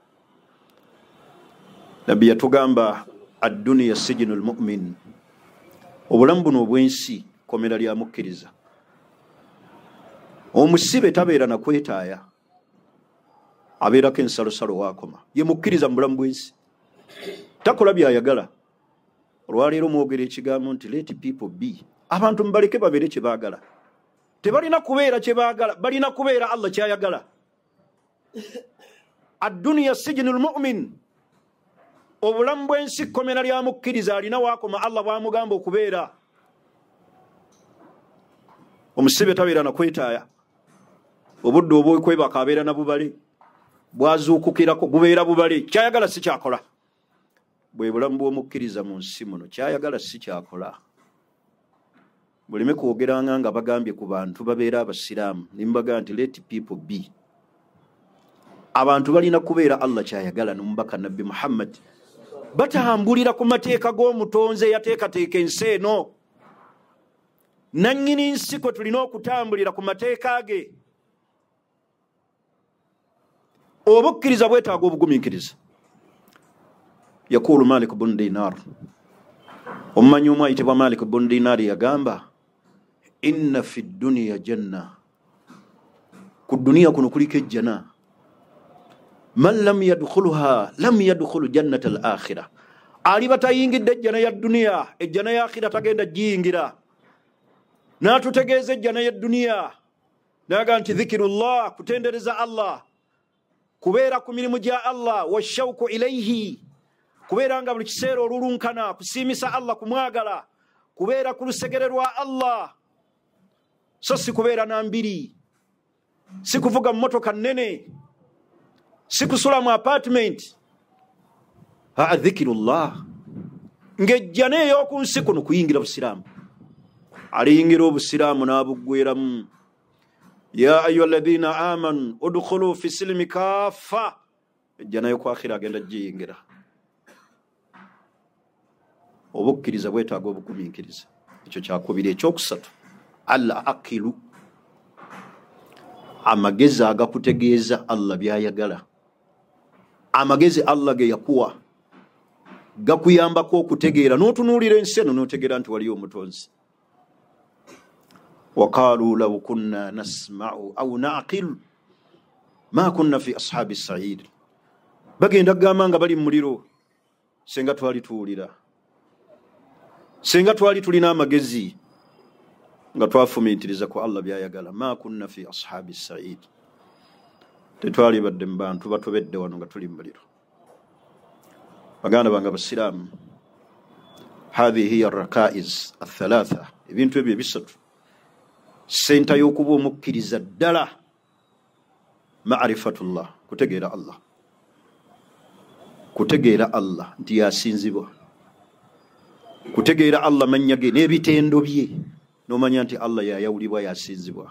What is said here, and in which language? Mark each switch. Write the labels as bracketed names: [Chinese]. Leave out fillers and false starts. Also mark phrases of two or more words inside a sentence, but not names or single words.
[Ganda] Nabbi yatugamba [Arabic] الدنيا سجن المؤمن, [Ganda] obulamu buno obw'ensi komera lya mukkiriza. Omusibe tabeera na kwetaaya, abeerako ensalosalo waakoma. Ye mukkiriza mu bulamu bw'ensi, takola byayagala. Olwaleero mwogera ekigambo nti [English] let people be, [Ganda] abantu mubaleke babeere kye baagala. Tebalina kubeera kye baagala, balina kubeera Allah kyayagala. [Arabic] الدنيا سجن المؤمن, [Ganda] obulamu bw'ensi kkomera lya mukkiriza, alina waakoma Allah bw'amugamba okubeera. Omusibe tabeera na kwetaaya, obudde obw'okwebaka abeera na bubale, bwazuukukirako bubeera bubale, kyayagala si kyakola. bwe bulamu bw'omukkiriza mu nsi muno kyayagala si kyakola. Muleme kwogeranga nga bagambye ku bantu babeera abasiraamu nimbaga nti [English] let people be. [Ganda] Abantu balina kubeera Allah kyayagala n'omubaka Nabbi Muhammad batambulira ku mateeka g'omutonze yateekateeka ensi eno. Nannyini nsi kwe tulina okutambulira ku mateeka ge. Obukkiriza bwetaaga obugumiikiriza. Yakulu Malik bun Dinar, omumanyi omu ayitibwa Malik bun Dinar yagamba [Arabic] إن في الدنيا جنة, [Ganda] ku duniya kuno kuliko ejjana, [Arabic] من لم يدخلها لم يدخل جنة الآخرة, [Ganda] aliba tayingidde ejjana ya duniya ejjana ya akhira tagenda jiyingira. N'atutegeeza ejjana ya duniya naga nti dhikirullah, kutendereza Allah, kubeera ku mirimu gya Allah, [Arabic] والشوق إليه, [Ganda] kubeera nga buli kiseera olulunkana kusiimisa Allah, kumwagala, kubeera ku lusegere lwa Allah, so si kubeera na mbiri, si kuvuga mmotoka nnene, si kusula mu apartment. Dhikirullah, ng'ejjana ey'oku nsi kuno kuyingira busiraamu. Aliyingira obusiraamu n'abuggweramu. [Arabic] يا أيها الذين آمنوا ادخلوا في السلم كافة, [Ganda] ejjana y'oku akhira agenda jiyingira. Obukkiriza bwetaaga obugumiikiriza. Ekyo kyakubiri. Ekyokusatu, Allah akilu, amagezi agakutegeeza Allah byayagala. Amagezi Allah ge yakuwa gakuyambako okutegeera n'otunuulira ensi eno n'otegeera nti waliyo omutonzi. [Arabic] وقالوا لو كنا نسمع أو نعقل ما كنا في أصحاب السعير, [Ganda] bagenda kugamba nga bali mu muliro senga twali tuwulira, senga twali tulina amagezi nga twafumiitiriza ku Allah byayagala. [Arabic] ما كنا في أصحاب السعير, [Ganda] tetwali badde mu bantu batobedde wano nga tuli mu muliro. Baganda bange abasiraamu, [Arabic] هذه هي الركائز الثلاثة, [Ganda] ebintu ebyo bisatu senta y'okuba omukkiriza ddala. Ma'rifatullah, kutegeera Allah, kutegeera Allah nti yasinzibwa, kutegeera Allah mannya ge n'ebitendo bye, n'omanya nti Allah yayawulibwa, yasinzibwa.